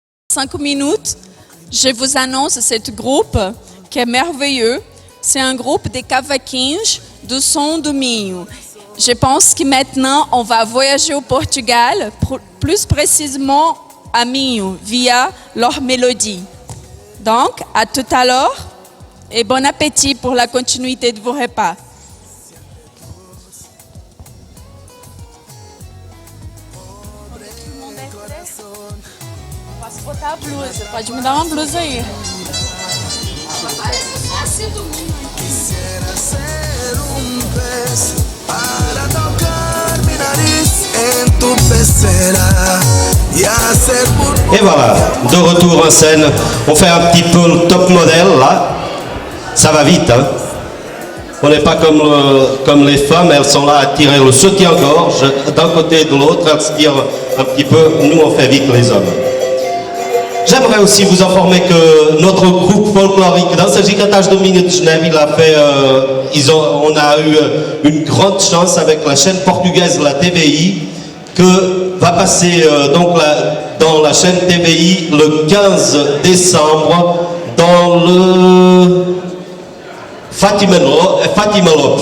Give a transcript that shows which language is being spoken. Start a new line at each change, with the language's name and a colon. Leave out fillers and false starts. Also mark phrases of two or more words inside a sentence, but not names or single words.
French: 5 minutes, je vous annonce ce groupe qui est merveilleux. C'est un groupe des cavaquinhos do Som do Minho. Je pense que maintenant, on va voyager au Portugal, plus précisément à Minho, via leur mélodie. Donc, à tout à l'heure et bon appétit pour la continuité de vos repas.
Portuguese: Posso botar a blusa, pode me dar uma blusa aí.
Spanish: Quisiera ser un pez para tocar mi nariz en tu pecera y hacer burbujas.
French: Et voilà, de retour en scène. On fait un petit peu le top modèle là. Ça va vite, hein. On n'est pas comme les femmes, elles sont là à tirer le soutien-gorge d'un côté et de l'autre, elles se tirent un petit peu. Nous, on fait vite les hommes. J'aimerais aussi vous informer que notre groupe folklorique dans ce gigantage de Minho de Genève, il a fait, on a eu une grande chance avec la chaîne portugaise, la TVI, que va passer dans la chaîne TVI le 15 décembre dans le Fatima Lopes.